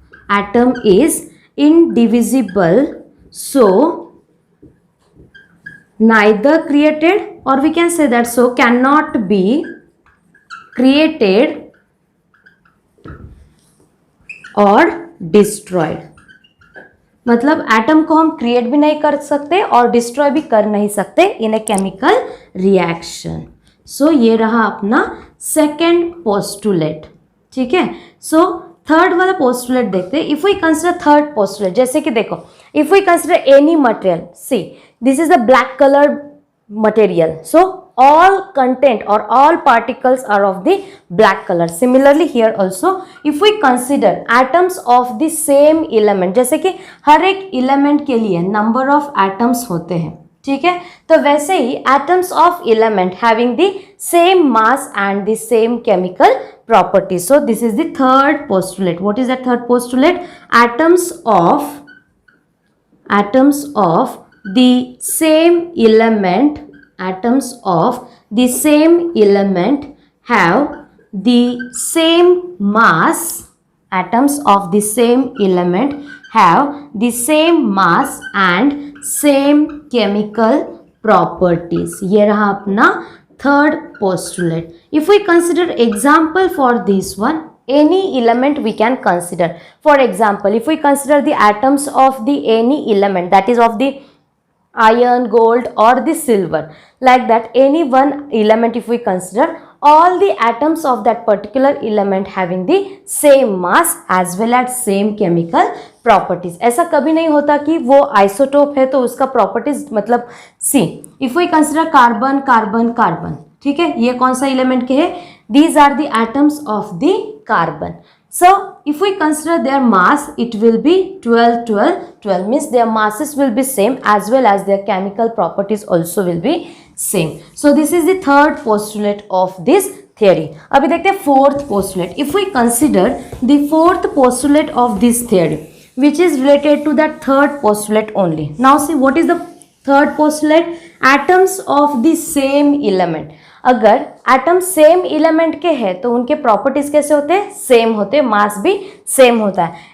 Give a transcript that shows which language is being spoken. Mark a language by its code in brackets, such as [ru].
[en] Atom is indivisible, so neither created, or we can say that so cannot be created or destroyed. [hi] मतलब atom को हम create भी नहीं कर सकते और डिस्ट्रॉय भी कर नहीं सकते इन ए केमिकल रिएक्शन. सो ये रहा अपना सेकेंड पोस्टुलेट. ठीक है, सो थर्ड वाला पोस्टुलेट देखते हैं. [en] if we consider third postulate, [hi] जैसे कि देखो, [en] If we consider any material, see this is the black colour material, so all content or all particles are of the black color. Similarly here also if we consider atoms of the same element, [hi] जैसे कि हर एक element के लिए [en] number of atoms [hi] होते हैं, ठीक है, तो वैसे ही [en] atoms of element having the same mass and the same chemical properties. So this is the third postulate. What is that third postulate? Atoms of the same element have the same mass. Atoms of the same element have the same mass and same chemical properties. [hi] ये रहा अपना third postulate. [en] If we consider example for this one, any element we can consider. For example, if we consider the atoms of the any element, that is of the iron, gold or the silver, like that any one element if we consider, all the atoms of that particular element having the same mass as well as same chemical properties. [hi] ऐसा कभी नहीं होता कि वो isotope है तो उसका properties, मतलब [en] see if we consider [hi] carbon carbon carbon, ठीक है, ये कौन सा एलिमेंट के है? [en] These are the atoms of the carbon. So if we consider their mass, it will be 12 12 12, means their masses will be same as well as their chemical properties also will be same. So this is the third postulate of this theory. [hi] अभी देखते हैं fourth postulate. [en] If we consider the fourth postulate of this theory, which is related to that third postulate only. Now see what is the third postulate? Atoms of the same element. [hi] अगर atom same element के हैं तो उनके properties कैसे होते हैं? Same होते हैं, मास भी सेम होता है.